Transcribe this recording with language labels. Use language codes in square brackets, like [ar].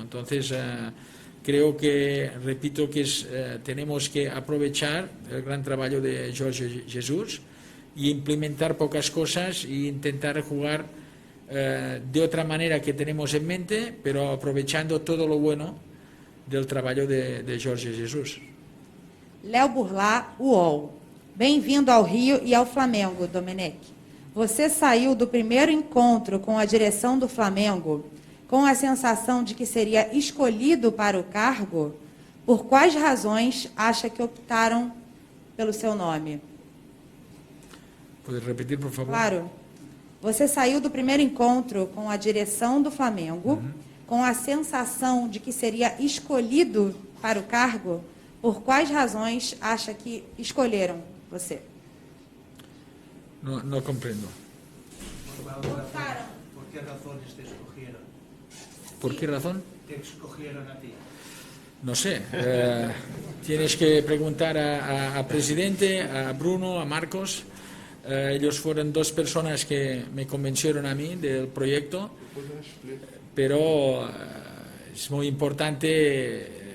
[es] Entonces creo que, repito, que tenemos que aprovechar el gran trabajo de Jorge Jesús y implementar pocas cosas e intentar jugar de otra manera que tenemos en mente, pero aprovechando todo lo bueno del trabalho de Jorge Jesus. [pt] Léo Burlá, UOL. Bem-vindo ao Rio e ao Flamengo, Domenech. Você saiu do primeiro encontro com a direção do Flamengo com a sensação de que seria escolhido para o cargo? Por quais razões acha que optaram pelo seu nome? Pode repetir, por favor? Claro. Você saiu do primeiro encontro com a direção do Flamengo com a sensação de que seria escolhido para o cargo? Por quais razões acha que escolheram você? [es] No comprendo. ¿Por qué razones te escogieron? ¿Por qué razón? Te escogieron a ti. No sé. Tienes que preguntar a presidente, a Bruno, a Marcos. Ellos fueron dos personas que me convencieron a mí del proyecto, pero es muy importante.